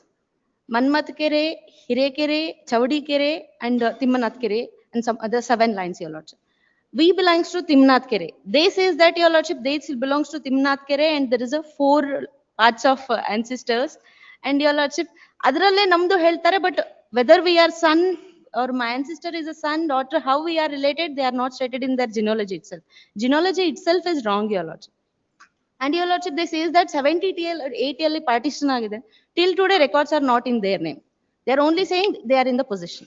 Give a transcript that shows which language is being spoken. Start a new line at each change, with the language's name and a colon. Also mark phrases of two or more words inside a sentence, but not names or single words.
English: Manmat Kere, Hire Kere, Chavadi Kere, and Timmanath Kere, and some other 7 lines, Your Lordship. We belongs to Timnath Kere. They says that, Your Lordship, they still belongs to Timnath Kere, and there is a 4 parts of ancestors. And Your Lordship,
Kannada: ಅದರಲ್ಲಿ ನಮ್ದು ಹೇಳ್ತಾರೆ,
English: but whether we are son or my ancestor is a son, daughter, how we are related, they are not stated in their genealogy itself. Genealogy itself is wrong, Your Lordship. And Your Lordship, they says that 70 TL or 8 TL partition agide. Till today, records are not in their name. They are only saying they are in the possession.